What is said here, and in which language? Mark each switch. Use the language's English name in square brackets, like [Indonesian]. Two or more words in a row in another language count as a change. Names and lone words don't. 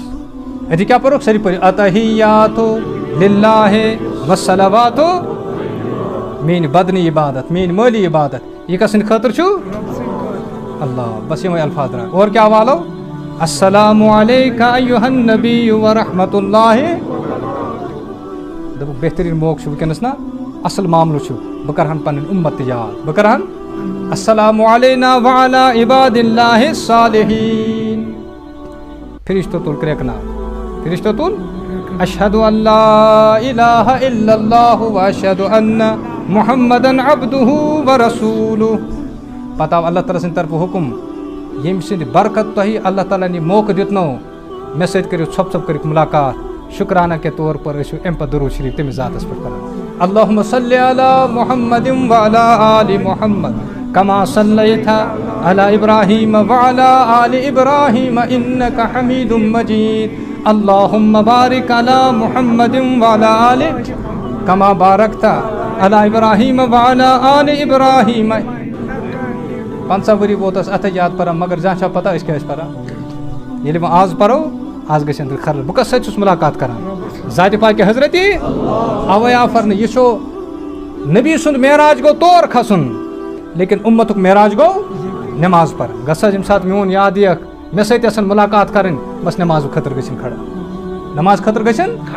[Kashmiri] أتی کیٛاہ پوٚرُکھ سٲری پٔرِو [Arabic] اتحیاتُ للہ والصلواتُ [Kashmiri] میٛٲنۍ بدنی عبادت میٛٲنۍ مٲلی عبادت یہِ کس سٕنٛدِ خٲطرٕ چھُ اللہ بس یِمے الفاظ درٛاے اور کیٛاہ والو [Arabic] السلام علیکہ ایُہا النبی ورحمتہ اللہ [Kashmiri] دوٚپُکھ بہتریٖن موقعہٕ چھُ وٕنکٮ۪نس نا اصل معاملہٕ چھُ بہٕ کرٕہن پنٕنۍ اُمت تہِ یاد بہٕ کرٕہن [Arabic] السلام علینا وعلی عبادِ اللہ الصالحیٖن [Kashmiri] فرشتو تُل کرٛٮ۪کہٕ فرشتو تُل [Arabic] اشہدُ ان لا الہ الا اللہ واشہدُ ان محمدن عبدہ ورسولہ [Kashmiri] پتہٕ آو اللہ تعالیٰ سٕنٛدِ طرفہٕ حُکُم ییٚمہِ سٕنٛدِ برکت تۄہہِ اللہ تعالیٰ ہن یہِ موقعہٕ دیُتنو مےٚ سۭتۍ کٔرِو ژھۄپہٕ ژھۄپہٕ کٔرِتھ مُلاقات [Urdu] شُکرانہ کے طور پر [Kashmiri] ٲسِو اَمہِ پتہٕ درود شریٖف تٔمِس ذاتس پٮ۪ٹھ کران [Arabic] اللہُمَّ صلی علی محمد وعلی آلِ محمد کما صلیت علی ابراہیم وعلی آلِ ابراہیم انک حمید مجید اللہُمَّ بارک علی محمد وعلی آلِ کما بارکت علی ابراہیم وعلی آلِ ابراہیم [Kashmiri] 50 ؤری ووت اَسہِ اتحیات پران مگر زانٛہہ چھا پتہ أسۍ کیٛاہ ٲسۍ پران ییٚلہِ وۄنۍ آز پرو آز گژھِ أنٛدرٕ خرل بہٕ کس سۭتۍ چھُس مُلاقات کران ذاتِ پاکہِ حضرتِ اوے آو فرنہٕ یہِ چھُ نبی سُنٛد معراج گوٚو تور کھسُن لیکن اُمتُک معراج گوٚو نٮ۪ماز پرٕنۍ گژھ حظ ییٚمہِ ساتہٕ میون یاد یِیَکھ مےٚ سۭتۍ آسن مُلاقات کرٕنۍ بس نٮ۪ماز خٲطرٕ گٔژھِنۍ کھڑا نٮ۪ماز خٲطرٕ گٔژھِنۍ